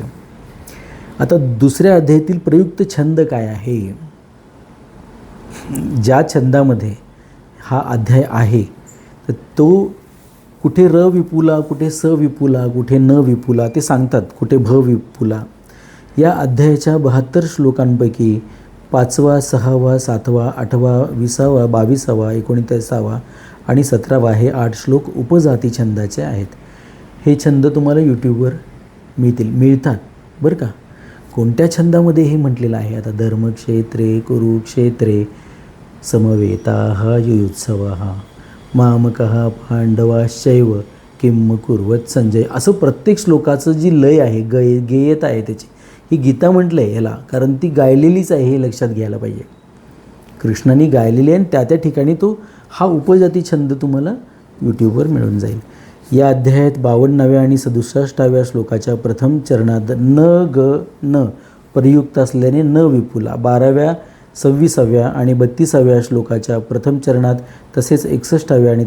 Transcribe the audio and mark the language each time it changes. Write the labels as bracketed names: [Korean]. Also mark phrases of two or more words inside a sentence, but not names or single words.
[Marathi] आता दुसऱ्या अध्यायातील प्रयुक्त छंद काय आहे? ज्या छंदामध्ये हा अध्याय आहे तर तो कुठे र विपुला, कुठे स विपुला, कुठे न विपुला ते सांगतात, कुठे भ विपुला. या अध्यायाच्या 72 श्लोकांपैकी 5वा, 6वा, 7वा, 8वा, 20वा, 22वा, 29वा आणि 17वा हे 8 श्लोक उपजाती छंदाचे आहेत. हे छंद तुम्हाला यूट्यूबवर मिळतात बरं का. कोणत्या छंदामध्ये हे म्हटलेलं आहे? [Sanskrit] आता धर्मक्षेत्रे कुरुक्षेत्रे समवेताः युयुत्सवः मामकः पांडवाश्चैव किम कुर्वत संजय. [Marathi] असं प्रत्येक श्लोकाचं जी लय आहे, गेयता आहे त्याची, ही गीता म्हटलं आहे याला, कारण ती गायलेलीच आहे हे लक्षात घ्यायला पाहिजे. कृष्णाने गायलेली आहे आणि त्या ठिकाणी तो हा उपजाती छंद तुम्हाला यूट्यूबवर मिळून जाईल. या अध्यायात 52व्या आणि 67व्या श्लोकाच्या प्रथम चरणात न ग न प्रयुक्त असल्याने न विपुला, 12व्या, 26व्या आणि 32व्या श्लोकाच्या प्रथम चरणात तसेच 61व्या आणि